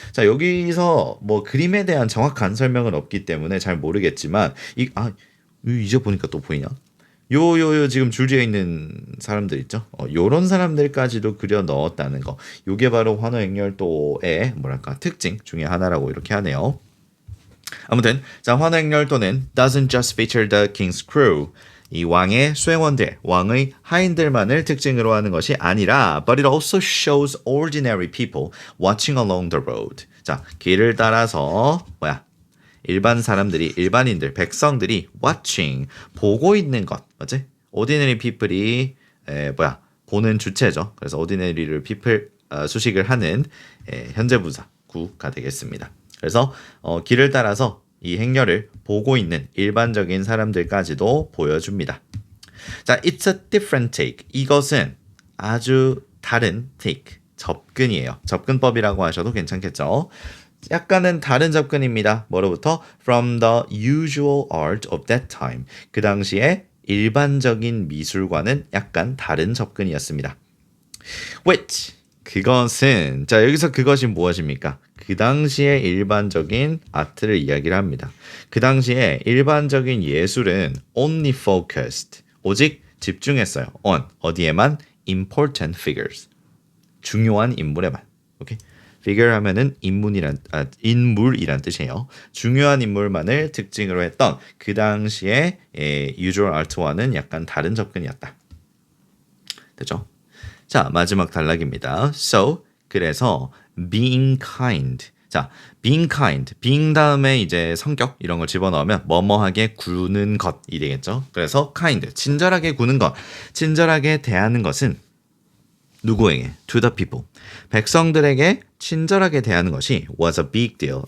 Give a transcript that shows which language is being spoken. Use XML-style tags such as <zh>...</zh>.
<ko>자, 여기서 그림에 대한 정확한 설명은 없기 때문에 잘 모르겠지만 이제 보니까 또 보이냐? 요 지금 줄지어 있는 사람들 있죠. 요런 사람들까지도 그려 넣었다는 거. 요게 바로 환호행렬도의 뭐랄까 특징 중에 하나라고 이렇게 하네요. 아무튼 자 환호행렬도는</ko> <en>doesn't just feature the king's crew.</en> <ko>이 왕의 수행원들, 왕의 하인들만을 특징으로 하는 것이 아니라</ko> <en>but it also shows ordinary people watching along the road.</en> <ko>자, 길을 따라서 일반 사람들이, 일반인들, 백성들이 watching, 보고 있는 것. 맞지? ordinary people이 보는 주체죠. 그래서 ordinary를 people 수식을 하는 현재 분사 구가 되겠습니다. 그래서 길을 따라서 이 행렬을 보고 있는 일반적인 사람들까지도 보여줍니다.</ko> <en>자, it's a different take.</en> <ko>이것은 아주 다른 take, 접근이에요. 접근법이라고 하셔도 괜찮겠죠. 약간은 다른 접근입니다. 뭐로부터?</ko> <en>From the usual art of that time.</en> <ko>그 당시에 일반적인 미술과는 약간 다른 접근이었습니다.</ko> <en>Which</en> <ko>그것은 자 여기서 그것이 무엇입니까? 그 당시에 일반적인 아트를 이야기를 합니다. 그 당시에 일반적인 예술은</ko> <en>only focused</en> <ko>오직 집중했어요. on 어디에만?</ko> <en>important figures</en> <ko>중요한 인물에만. 오케이? figure 하면은 인물이란 뜻이에요. 중요한 인물만을 특징으로 했던 그 당시에</ko> <en>usual art</en> <ko>와는 약간 다른 접근이었다. 됐죠? 자, 마지막 단락입니다.</ko> <en>So,</en> <ko>그래서</ko> <en>being kind. 자, being kind.</en> <ko>being 다음에 이제 성격 이런 걸 집어넣으면 뭐뭐하게 구는 것이 되겠죠. 그래서 kind. 친절하게 구는 것. 친절하게 대하는 것은 누구에게?</ko> <en>To the people.</en> <ko>백성들에게 친절하게 대하는 것이</ko> <en>was a big deal.</en>